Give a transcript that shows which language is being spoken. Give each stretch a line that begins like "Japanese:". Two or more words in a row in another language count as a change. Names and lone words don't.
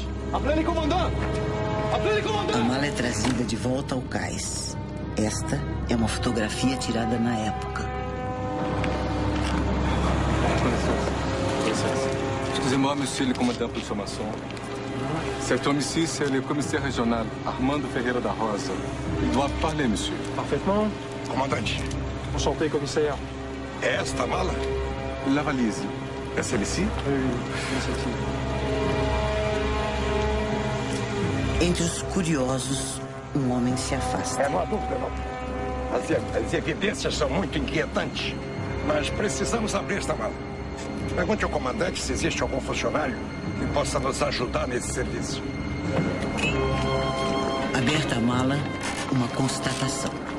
French: Appelez comandante! Appelez comandante!
Portuguese: A mala é trazida de volta ao cais. Esta é uma fotografia tirada na época.
French: Excusez-moi, monsieur le commandant pour information. Cet homme-ci, c'est le commissaire régional, Armando Ferreira da Rosa. Il doit parler, monsieur. Parfaitement.
Portuguese: Comandante,
French: Enchanté, commissaire.
Portuguese: é esta a mala?
French: La valise. É celle-ci?
Portuguese: Entre os curiosos, um homem se afasta. Não há dúvida, não. As evidências são muito inquietantes, mas precisamos abrir esta mala. Pergunte ao comandante se existe algum funcionário que possa nos ajudar nesse serviço. Aberta a mala, uma constatação.